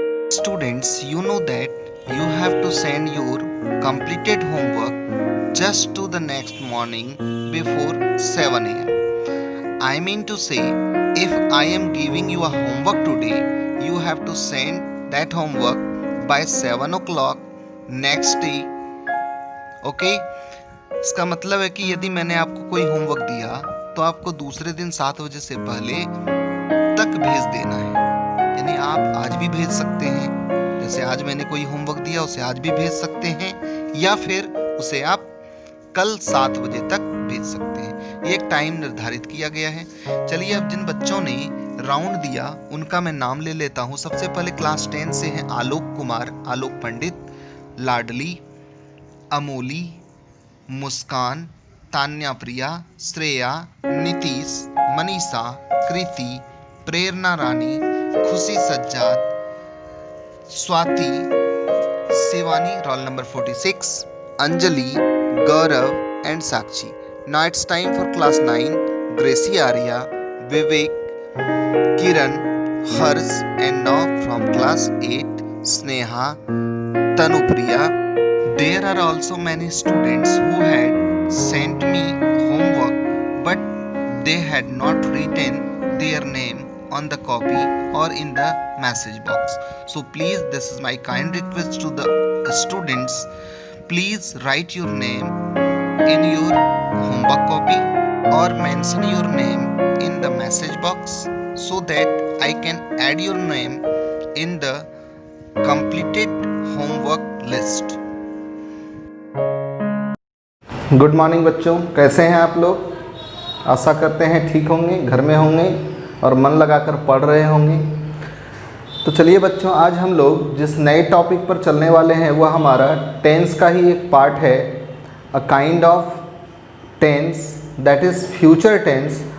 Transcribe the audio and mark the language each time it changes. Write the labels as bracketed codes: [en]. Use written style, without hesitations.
[en] Students, you know that you have to send your completed homework just to the next morning before 7 am. I mean to say, if I am giving you a homework today, you have to send that homework by 7 o'clock next day. [hi] Okay इसका मतलब है कि यदि मैंने आपको कोई homework दिया तो आपको दूसरे दिन 7 बजे से पहले तक भेज देना है। यानी आप आज भी भेज सकते हैं, जैसे आज मैंने कोई होमवर्क दिया उसे आज भी भेज सकते हैं, या फिर उसे आप कल 7 बजे तक भेज सकते हैं। ये एक टाइम निर्धारित किया गया है। चलिए अब जिन बच्चों ने राउंड दिया उनका मैं नाम ले लेता हूँ। सबसे पहले क्लास 10 से हैं आलोक कुमार, आलोक पंडित, लाडली, अमोली, मुस्कान, तान्या प्रिया, श्रेया, नीतीश, मनीषा, कृति, प्रेरणा रानी, खुशी Sajjad, Swati, Shivani, roll number 46, Anjali, Gaurav and Sakshi. [en] Now it's time for class 9, Gracie Arya, Vivek, Kiran, Harsh, and now from class 8, Sneha, Tanupriya. There are also many students who had sent me homework but they had not written their name on the copy or in the message box. So please, this is my kind request to the students, please write your name in your homework copy or mention your name in the message box so that I can add your name in the completed homework list. [hi] Good morning बच्चों, कैसे हैं आप लोग? आशा करते हैं ठीक होंगे, घर में होंगे और मन लगाकर पढ़ रहे होंगे। तो चलिए बच्चों, आज हम लोग जिस नए टॉपिक पर चलने वाले हैं वह हमारा टेंस का ही एक पार्ट है, [en] A kind of tense that is future tense.